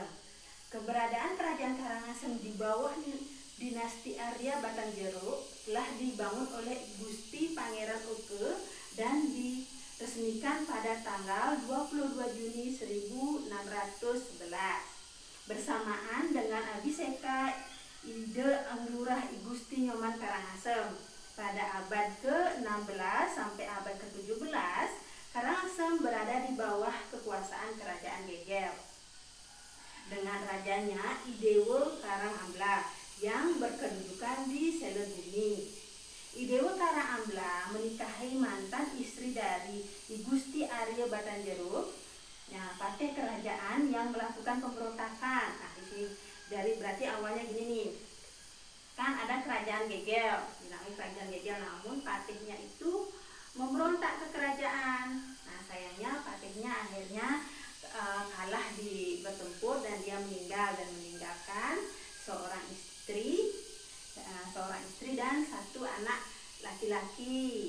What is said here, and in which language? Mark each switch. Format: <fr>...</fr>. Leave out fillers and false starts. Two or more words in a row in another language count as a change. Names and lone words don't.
<id>Keberadaan kerajaan Karangasem di bawah dinasti Arya Batanjero telah dibangun oleh Gusti Pangeran Oke dan diresmikan pada tanggal 22 Juni 1611 bersamaan dengan Abhiseka Ide Anglurah I Gusti Nyoman Karangasem. Pada abad ke-16 sampai abad ke-17, Karangasem berada di bawah kekuasaan kerajaan Gegel dengan rajanya Idewo Karangambla yang berkedudukan di Selebumi. Idewo Karangambla menikahi mantan istri dari I Gusti Arya Batanjero, patih kerajaan yang melakukan pemberontakan. Nah, di sini dari berarti awalnya gini nih, kan ada kerajaan Gegel, dinamai kerajaan Gegel, namun patihnya itu memberontak ke kerajaan. Nah, sayangnya patihnya akhirnya kalah di bertempur dan dia meninggal dan meninggalkan seorang istri dan satu anak laki-laki.</id>